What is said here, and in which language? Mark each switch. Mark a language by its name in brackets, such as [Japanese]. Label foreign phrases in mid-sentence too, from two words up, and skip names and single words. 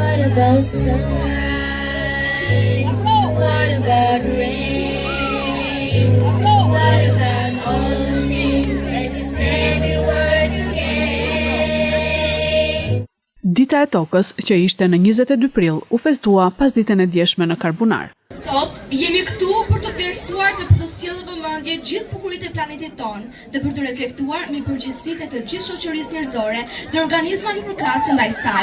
[English] about sunrise? What about rain? What about all the things that you said we were to gain? [Albanian] Dita e tokës, që ishte në 22 prill, u festua pas ditën e djeshme në Karbunar. Sot jemi këtu për të vlerësuar dhe për të sjellë vëmendje gjithë bukuritë e planetit tonë dhe për të reflektuar mbi përgjegjësitë e të gjithë shoqërisë njerëzore dhe organizma mipërkatëse ndaj saj.